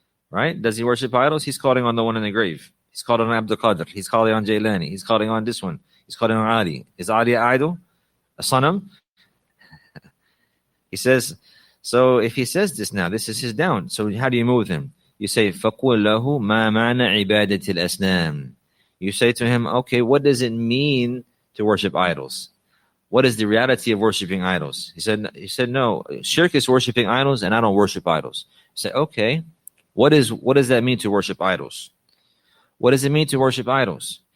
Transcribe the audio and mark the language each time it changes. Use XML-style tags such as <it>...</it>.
<en>Right? Does he worship idols? He's calling on the one in the grave. He's calling on Abdul Qadir. He's calling on Jailani. He's calling on this one. He's calling on Ali. Is Ali an idol? A sanam? He says, so if he says this now, this is his down. So how do you move him? You say,</en> <ar>فَقُلْ لَهُ مَا مَعْنَى عِبَادَةِ الْأَصْنَامِ.</ar> <en>You say to him, okay, what does it mean to worship idols? What is the reality of worshiping idols? He said, no, shirk is worshiping idols, and I don't worship idols. You say, okay, what does that mean to worship idols? What does it mean to worship idols?</en>